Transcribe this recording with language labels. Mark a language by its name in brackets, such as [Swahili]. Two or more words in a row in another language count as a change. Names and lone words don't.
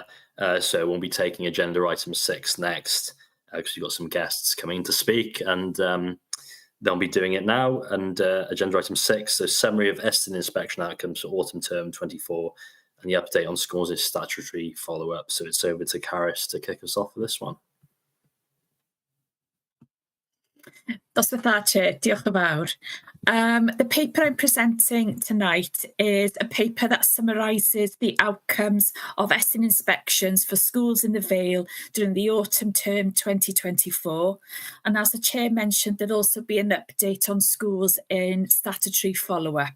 [English] So we'll be taking agenda item 6 next because we've got some guests coming to speak, and they'll be doing it now. And agenda item 6, so summary of Eston inspection outcomes for autumn term 24. And the update on schools is statutory follow-up. So it's over to Caris to kick us off for this one. [Welsh] Dosbarth Chair, diolch yn fawr. [English] The paper I'm presenting tonight is a paper that summarises the outcomes of Eston inspections for schools in the Vale during the autumn term 2024. And as the Chair mentioned, there'll also be an update on schools in statutory follow-up.